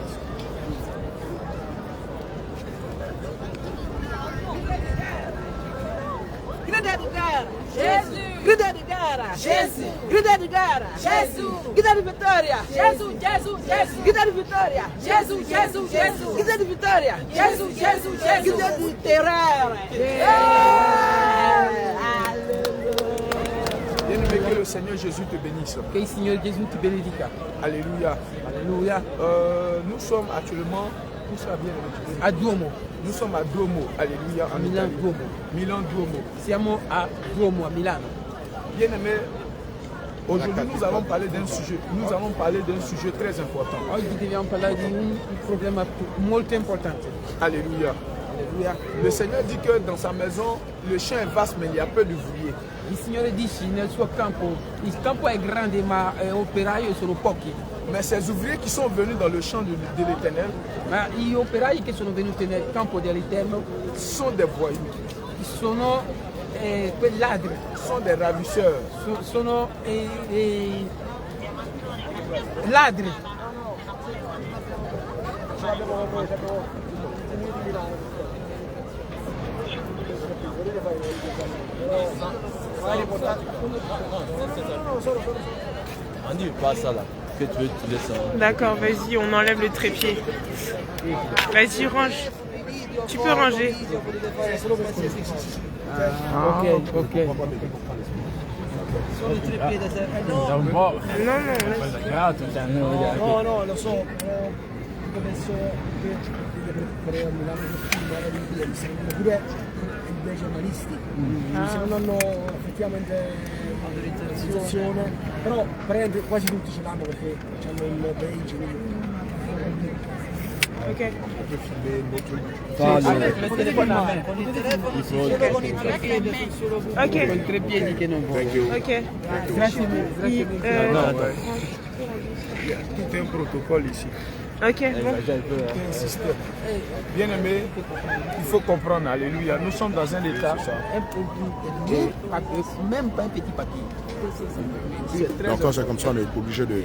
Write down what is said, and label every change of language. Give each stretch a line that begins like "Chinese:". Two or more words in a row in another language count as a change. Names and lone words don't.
Italian: Grida di gara, Gesù! Grida di gara, Gesù! Grida di gara, Gesù! Grida di vittoria, Gesù, Gesù, Gesù! Grida di vittoria, Gesù, Gesù, Gesù! Grida di vittoria, Gesù, Gesù, Gesù! Grida di terrore!
French: Bien-aimé, que le Seigneur Jésus te bénisse. Que le Seigneur Jésus te bénédique. Alléluia. Alléluia. Nous sommes actuellement à Duomo. Nous sommes à Duomo. Alléluia. À Milan Duomo. Milan Duomo.
Italian: Siamo a Duomo,
French: à Milano. Bien-aimé, aujourd'hui nous allons parler d'un sujet. Nous allons parler d'un sujet très important.
Italian: Oggi dobbiamo parlare di un problema molto importante.
French: Alléluia. Alléluia. Le Seigneur dit que dans sa maison, le champ est vaste, mais il y a peu d'ouvriers.
Italian: Il Signore dice nel suo campo, il campo è grande ma operai sono pochi.
French: Mais ces ouvriers qui sont venus dans le champ de l'Éternel,
Italian: ma gli operai che sono venuti nel campo dell'Eterno
French: sont des voyous.
Italian: Sono quei ladri.
French: Sont des ravisseurs.
Italian: Sono ladri.
French: Andy, passe là. Que tu veux, tu laisses. D'accord, vas-y, on enlève le trépied. Vas-y, range. Tu peux ranger. Ok.
Italian: Non, No, lo so, penso che per Milano pure dei giornalisti, se non hanno effettivamente l'autorizzazione, però quasi tutti ce l'hanno perché hanno il page, ok. Con i tre piedi che non voglio. Ok. Grazie mille.
French: Tout est un protocole ici. Ok, bon. Bien aimé, il faut comprendre, alléluia, nous sommes dans un état, même pas un petit papier. Donc c'est comme ça, on est obligé de...